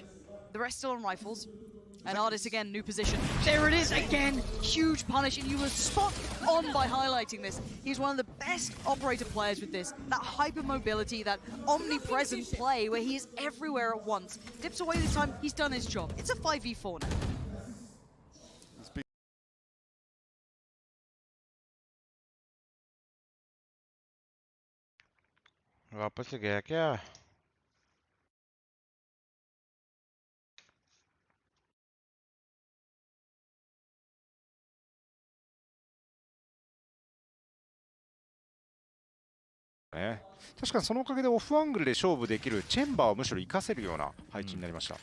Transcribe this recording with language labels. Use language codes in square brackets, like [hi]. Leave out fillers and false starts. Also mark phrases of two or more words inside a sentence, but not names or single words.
[en] The rest still on rifles. And Artis again, new position. There it is again! Huge punish, and you were spot on by highlighting this. He's one of the best operator players with this. That hyper mobility, that omnipresent play where he is everywhere at once. Dips away this time, he's done his job. It's a 5v4 now. [hi] वापस से गया क्या? [ja] 確かにそのおかげでオフアングルで勝負できるチェンバーをむしろ活かせるような配置になりました。